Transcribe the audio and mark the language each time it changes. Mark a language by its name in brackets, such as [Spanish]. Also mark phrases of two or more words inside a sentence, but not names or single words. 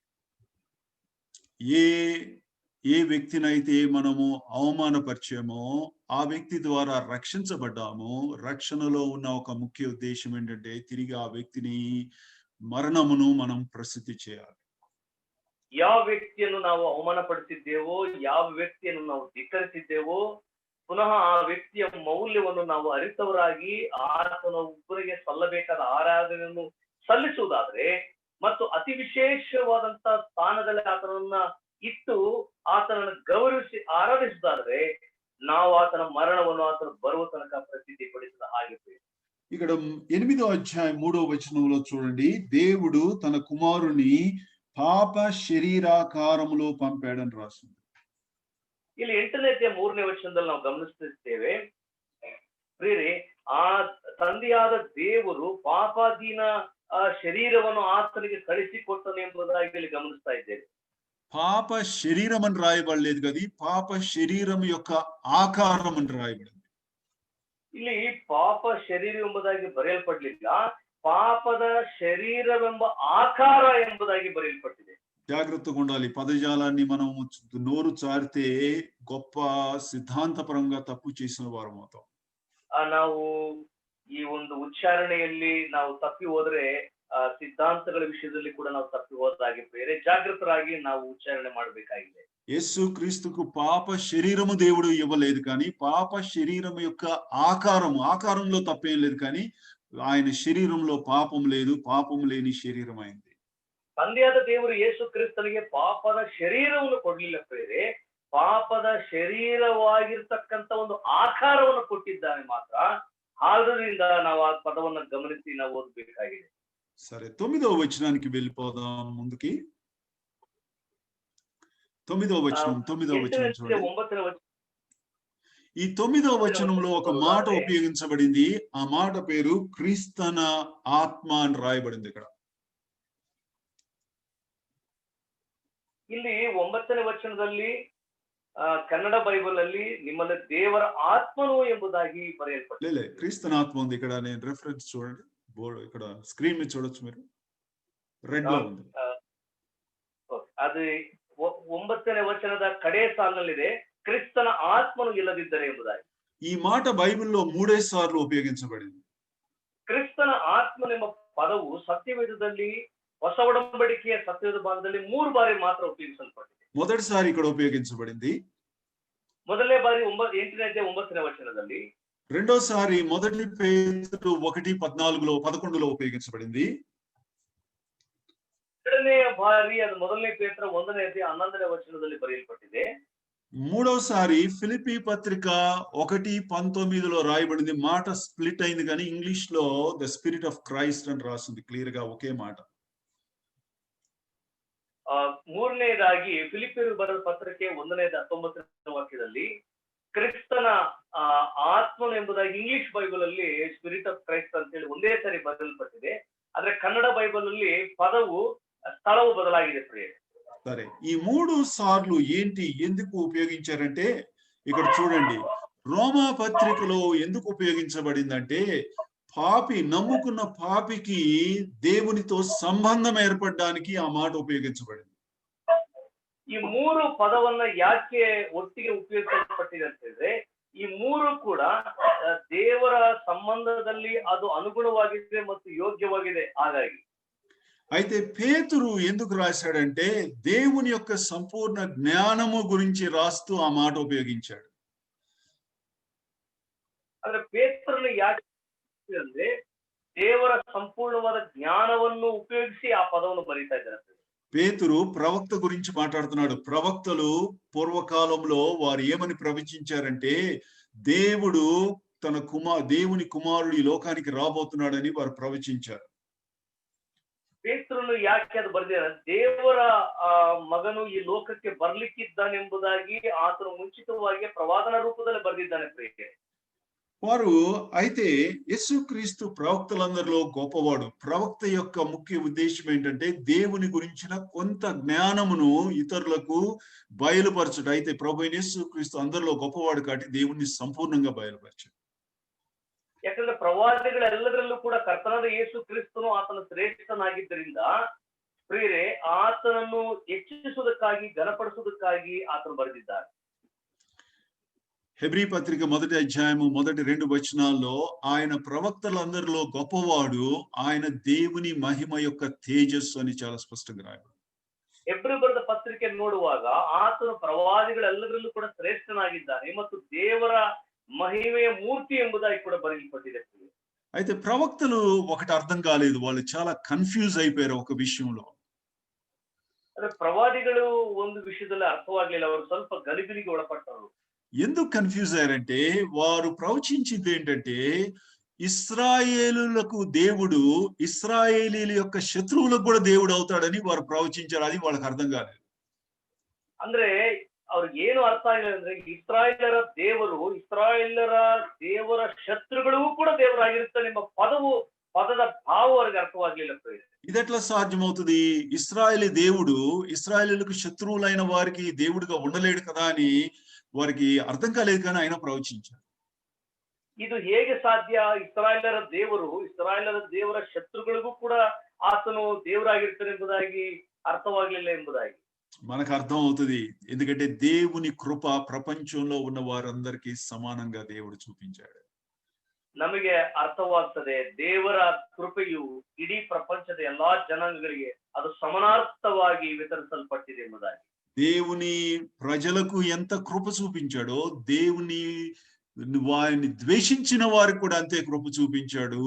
[Telugu] ఏ వ్యక్తినైతే మనము అవమానపరిచామో ఆ వ్యక్తి ద్వారా రక్షించబడ్డాము. రక్షణలో ఉన్న ఒక ముఖ్య ఉద్దేశం ఏంటంటే తిరిగి ఆ వ్యక్తిని మరణమును మనం ప్రసిద్ధి చేయాలి. [Kannada] ಯಾವ ವ್ಯಕ್ತಿಯನ್ನು ನಾವು ಅವಮಾನಪಡಿಸಿದ್ದೇವೋ, ಯಾವ ವ್ಯಕ್ತಿಯನ್ನು ನಾವು ಧಿಕ್ಕರಿಸಿದ್ದೇವೋ, ಪುನಃ ಆ ವ್ಯಕ್ತಿಯ ಮೌಲ್ಯವನ್ನು ನಾವು ಅರಿತವರಾಗಿ ಆತನ ಒಬ್ಬರಿಗೆ ಸಲ್ಲಬೇಕಾದ ಆರಾಧನೆಯನ್ನು ಸಲ್ಲಿಸುವುದಾದ್ರೆ ಮತ್ತು ಅತಿ ವಿಶೇಷವಾದಂತ ಸ್ಥಾನದಲ್ಲಿ ಆತನನ್ನ ಇಟ್ಟು ಆತನನ್ನು ಗೌರವಿಸಿ ಆರಾಧಿಸುವುದಾದ್ರೆ ನಾವು ಆತನ ಮರಣವನ್ನು ಆತನ ಬರುವ ತನಕ ಪ್ರಸಿದ್ಧಿ ಪಡಿಸಿದ ಹಾಗೆ. [Telugu] ఇక్కడ 8వ అధ్యాయం 3వ వచనంలో చూడండి, దేవుడు తన కుమారుని పాప శరీరాకారములో పంపాడని రాస్తుంది. [Kannada] ಇಲ್ಲಿ 8ನೇ ಅಧ್ಯಾಯ 3ನೇ ವಚನದಲ್ಲಿ ನಾವು ಗಮನಿಸುತ್ತೇವೆ ಪ್ರಿಯರೇ, ಆ ತಂದೆಯಾದ ದೇವರು ಪಾಪಾಧೀನ ಶರೀರವನ್ನು ಆತನಿಗೆ ಕಳಿಸಿಕೊಟ್ಟನು ಎಂಬುದಾಗಿ ಇಲ್ಲಿ ಗಮನಿಸ್ತಾ ಇದ್ದೇವೆ. [Telugu] పాప శరీరం అని రాయబడలేదు కదా, పాప శరీరం యొక్క ఆకారం అని రాయబడింది. [Kannada] ಇಲ್ಲಿ ಪಾಪ ಶರೀರ ಎಂಬುದಾಗಿ ಬರೆಯಲ್ಪಡಲಿಲ್ಲ, ಪಾಪದ ಶರೀರವೆಂಬ ಆಕಾರ ಎಂಬುದಾಗಿ ಬರೆಯಲ್ಪಟ್ಟಿದೆ. [Telugu] జాగ్రత్తగా ఉండాలి. పదజాలాన్ని మనం నోరు చారితే గొప్ప సిద్ధాంతపరంగా తప్పు చేసిన వారు అవుతాం. [Kannada] ನಾವು ಈ ಒಂದು ಉಚ್ಚಾರಣೆಯಲ್ಲಿ ನಾವು ತಪ್ಪಿ ಹೋದ್ರೆ ಸಿದ್ಧಾಂತಗಳ ವಿಷಯದಲ್ಲಿ ಕೂಡ ನಾವು ತಪ್ಪಿ ಹೋದಾಗೆ ಬೇರೆ ಜಾಗೃತರಾಗಿ ನಾವು ಉಚ್ಚಾರಣೆ ಮಾಡಬೇಕಾಗಿದೆ. [Telugu] యేసు క్రీస్తుకు పాప శరీరము దేవుడు ఇవ్వలేదు, కానీ పాప శరీరం యొక్క ఆకారంలో తప్పేం లేదు, కానీ ఆయన శరీరంలో పాపం లేదు, పాపం లేని శరీరం అయింది. [Kannada] ತಂದೆಯಾದ ದೇವರು ಯೇಸು ಕ್ರಿಸ್ತನಿಗೆ ಪಾಪದ ಶರೀರವನ್ನು ಕೊಡ್ಲಿಲ್ಲ ಬೇರೆ, ಪಾಪದ ಶರೀರವಾಗಿರ್ತಕ್ಕಂಥ ಒಂದು ಆಕಾರವನ್ನು ಕೊಟ್ಟಿದ್ದಾನೆ ಮಾತ್ರ. ಆದ್ರಿಂದ ನಾವು ಆ ಪದವನ್ನ ಗಮನಿಸಿ ನಾವು ಓದಬೇಕಾಗಿದೆ. [Telugu] సరే, 9వ వచనానికి వెళ్ళిపోదాం ముందుకి. 9వ వచనం చూడండి. ఈ 9వ వచనంలో ఒక మాట ఉపయోగించబడింది. ఆ మాట పేరు క్రీస్తన ఆత్మ అని రాయబడింది ఇక్కడ. [Kannada] ಇಲ್ಲಿ 9ನೇ ವಚನದಲ್ಲಿ ಕನ್ನಡ ಬೈಬಲ್ ಅಲ್ಲಿ ನಿಮ್ಮಲ್ಲಿ ದೇವರ ಆತ್ಮನು ಎಂಬುದಾಗಿ ಬರೆಯಲ್ಪಟ್ಟಿದೆ. [Telugu] క్రీస్తన ఆత్మ ఉంది ఇక్కడ. నేను ರೆಫರೆನ್ಸ್ చూడండి, బోర్డు ఇక్కడ స్క్రీన్ మీద చూడొచ్చు మీరు, రెడ్ లో ఉంది. [Kannada] ಅದು 9ನೇ ವಚನದ ಕಡೆ ಸಾಲಿನಲ್ಲಿದೆ, ಕ್ರಿಸ್ತನ ಆತ್ಮನು ಇಲ್ಲದಿದ್ದರೆ ಎಂಬುದಾಗಿ. [Telugu] ఈ మాట బైబిల్లో 3 సార్లు ఉపయోగించబడింది. [Kannada] ಕ್ರಿಸ್ತನ ಆತ್ಮನೆಂಬ ಪದವು ಸತ್ಯವೇದದಲ್ಲಿ, ಹೊಸ ಒಡಂಬಡಿಕೆಯ ಸತ್ಯವೇದ ಭಾಗದಲ್ಲಿ 3 ಬಾರಿ ಮಾತ್ರ ಉಪಯೋಗಿಸಲ್ಪಟ್ಟಿದೆ. [Telugu] మొదటిసారి ఇక్కడ ఉపయోగించబడింది. [Kannada] ಮೊದಲನೇ ಬಾರಿ 8ನೇ ಅಧ್ಯಾಯ 9ನೇ ವಚನದಲ್ಲಿ. [Telugu] రెండోసారి మొదటి పేతురు 1:14లో ఉపయోగించబడింది. [Kannada] ಎರಡನೇ ಬಾರಿ ಅದು ಮೊದಲನೇ ಪೇತ್ರ 1ನೇ ಅಧ್ಯಾಯ 11ನೇ ವಚನದಲ್ಲಿ ಬರೆಯಲ್ಪಟ್ಟಿದೆ. [Telugu] మూడోసారి ఫిలిప్పీ పత్రిక 1:19లో రాయబడింది. మాట స్ప్లిట్ అయింది కానీ ఇంగ్లీష్ లో [English] the Spirit of Christ [Telugu] అని రాసింది క్లియర్ గా ఒకే మాట. [Kannada] ಮೂರನೇದಾಗಿ ಫಿಲಿಪ್ಪಿಯರು ಬರೆದ ಪತ್ರಕ್ಕೆ 1ನೇ 19ನೇ ವಾಕ್ಯದಲ್ಲಿ ಕ್ರಿಸ್ತನ ಆತ್ಮನು ಎಂಬುದಾಗಿ ಇಂಗ್ಲಿಷ್ ಬೈಬಲ್ ಅಲ್ಲಿ [English] Spirit of Christ [Kannada] ಅಂತ ಹೇಳಿ ಒಂದೇ ಸಾರಿ ಬದಲಲ್ಪಟ್ಟಿದೆ. ಆದ್ರೆ ಕನ್ನಡ ಬೈಬಲ್ ಅಲ್ಲಿ ಪದವು స్థలವು బదలాಗಿದೆ ప్రియులు. [Telugu] సరే, ఈ 3 సార్లు ఏంటి, ఎందుకు ఉపయోగించారంటే ఇక్కడ చూడండి, రోమా పత్రికలో ఎందుకు ఉపయోగించబడిందంటే పాపి, నమ్ముకున్న పాపికి దేవునితో సంబంధం ఏర్పడడానికి ఆ మాట ఉపయోగించబడింది. [Kannada] ಈ 3 ಪದವನ್ನ ಯಾಕೆ ಒಟ್ಟಿಗೆ ಉಪಯೋಗಿಸಲ್ಪಟ್ಟಿದೆ ಅಂತಂದ್ರೆ ಈ 3 ಕೂಡ ದೇವರ ಸಂಬಂಧದಲ್ಲಿ ಅದು ಅನುಗುಣವಾಗಿದೆ ಮತ್ತು ಯೋಗ್ಯವಾಗಿದೆ. ಹಾಗಾಗಿ [Telugu] అయితే పేతురు ఎందుకు రాశాడంటే దేవుని యొక్క సంపూర్ణ జ్ఞానము గురించి రాస్తూ ఆ మాట ఉపయోగించాడు. [Kannada] ಅಂದ್ರೆ ಪೇತ್ರನು ಯಾಕೆ ಅಂದ್ರೆ ದೇವರ ಸಂಪೂರ್ಣವಾದ ಜ್ಞಾನವನ್ನು ಉಪಯೋಗಿಸಿ ಆ ಪದವನ್ನು ಬರೀತಾ ಇದ್ದಾರೆ. [Telugu] పేతురు ప్రవక్త గురించి మాట్లాడుతున్నాడు. ప్రవక్తలు పూర్వకాలంలో వారు ఏమని ప్రవచించారంటే దేవుడు దేవుని కుమారుడు ఈ లోకానికి రాబోతున్నాడని వారు ప్రవచించారు. [Kannada] ಪೇತ್ರನು ಯಾಕೆ ಅದು ಬರೆದಿದ್ದಾರೆ, ದೇವರ ಮಗನು ಈ ಲೋಕಕ್ಕೆ ಬರ್ಲಿಕ್ಕಿದ್ದಾನೆಂಬುದಾಗಿ ಆತನು ಮುಂಚಿತವಾಗಿ ಪ್ರವಾದನ ರೂಪದಲ್ಲಿ ಬರೆದಿದ್ದಾನೆ ಪ್ರಿಯರೇ. [Telugu] వారు అయితే యేసుక్రీస్తు ప్రవక్తలందరిలో గొప్పవాడు. ప్రవక్త యొక్క ముఖ్య ఉద్దేశం ఏంటంటే దేవుని గురించిన కొంత జ్ఞానమును ఇతరులకు బయలుపరచడం. అయితే ప్రభు యేసుక్రీస్తు అందరిలో గొప్పవాడు కాబట్టి దేవుణ్ణి సంపూర్ణంగా బయలుపరచాడు. [Kannada] ಯಾಕಂದ್ರೆ ಪ್ರವಾದಿಗಳೆಲ್ಲದರಲ್ಲೂ ಕೂಡ ಕರ್ತನಾದ ಯೇಸು ಕ್ರಿಸ್ತನು ಆತನ ಶ್ರೇಷ್ಠನಾಗಿದ್ದರಿಂದ ಪ್ರಿಯರೇ ಆತನನ್ನು ಹೆಚ್ಚಿಸುವುದಕ್ಕಾಗಿ, ಘನಪಡಿಸುವುದಕ್ಕಾಗಿ ಆತನು ಬರೆದಿದ್ದಾರೆ. [Telugu] హెబ్రీ పత్రిక 1వ అధ్యాయము 1-2 వచనాల్లో ఆయన ప్రవక్తలందరిలో గొప్పవాడు, ఆయన దేవుని మహిమ యొక్క తేజస్సు అని చాలా స్పష్టంగా రాయబడింది. [Kannada] ಹೆಬ್ರಿ ಬರೆದ ಪತ್ರಿಕೆ ನೋಡುವಾಗ ಆತನು ಪ್ರವಾದಿಗಳೆಲ್ಲದರಲ್ಲೂ ಕೂಡ ಶ್ರೇಷ್ಠನಾಗಿದ್ದಾನೆ ಮತ್ತು ದೇವರ ಮಹಿಮೆಯ ಮೂರ್ತಿ ಎಂಬುದಾಗಿ ಕೂಡ ಬಯಲುಪಟ್ಟಿದೆ. [Telugu] అయితే ప్రవక్తలు ఒకటి అర్థం కాలేదు, వాళ్ళు చాలా కన్ఫ్యూజ్ అయిపోయారు ఒక విషయంలో. [Kannada] ಅದೇ ಪ್ರವಾದಿಗಳು ಒಂದು ವಿಷಯದಲ್ಲಿ ಅರ್ಥವಾಗಲಿಲ್ಲ, ಅವರು ಸ್ವಲ್ಪ ಗಲಿಬಿಲಿಗೆ ಒಳಪಟ್ಟರು. [Telugu] ఎందుకు కన్ఫ్యూజ్ అయ్యారంటే వారు ప్రవచించింది ఏంటంటే ఇశ్రాయేలులకు దేవుడు ఇశ్రాయేలీల యొక్క శత్రువులకు కూడా దేవుడు అవుతాడని వారు ప్రవచించారు. అది వాళ్ళకి అర్థం కాలేదు. [Kannada] ಅಂದ್ರೆ ಅವ್ರಿಗೆ ಏನು ಅರ್ಥ ಆಗಿಲ್ಲ ಅಂದ್ರೆ ಇಸ್ರಾಯೇಲರ ದೇವರು, ಇಸ್ರಾಯೇಲರ ದೇವರ ಶತ್ರುಗಳಿಗೂ ಕೂಡ ದೇವರಾಗಿರುತ್ತಾನೆ ಎಂಬ ಪದದ ಭಾವ ಅವರಿಗೆ ಅರ್ಥವಾಗಲಿಲ್ಲ. [Telugu] ఇది ఎట్లా సాధ్యమవుతుంది? ఇశ్రాయేలీ దేవుడు ఇశ్రాయేలీలకు శత్రువులైన వారికి దేవుడిగా ఉండలేడు కదా అని వారికి అర్థం కాలేదు, కానీ ఆయన ప్రవచించారు. [Kannada] ಇದು ಹೇಗೆ ಸಾಧ್ಯ? ಇಸ್ರಾಯೇಲರ ದೇವರು ಇಸ್ರಾಯೇಲರ ದೇವರ ಶತ್ರುಗಳಿಗೂ ಕೂಡ ಆತನು ದೇವರಾಗಿರ್ತಾನೆ ಎಂಬುದಾಗಿ ಅರ್ಥವಾಗಲಿಲ್ಲ ಎಂಬುದಾಗಿ [Telugu] మనకు అర్థం అవుతుంది. ఎందుకంటే దేవుని కృప ప్రపంచంలో ఉన్న వారందరికీ సమానంగా దేవుడు చూపించాడు. [Kannada] ನಮಗೆ ಅರ್ಥವಾಗ್ತದೆ, ದೇವರ ಕೃಪೆಯು ಇಡೀ ಪ್ರಪಂಚದ ಎಲ್ಲಾ ಜನಾಂಗಗಳಿಗೆ ಅದು ಸಮಾನಾರ್ಥವಾಗಿ ವಿತರಿಸಲ್ಪಟ್ಟಿದೆ ಎಂಬುದಾಗಿ. [Telugu] దేవుని ప్రజలకు ఎంత కృప చూపించాడో దేవుని వారిని ద్వేషించిన వారికి కూడా అంతే కృప చూపించాడు.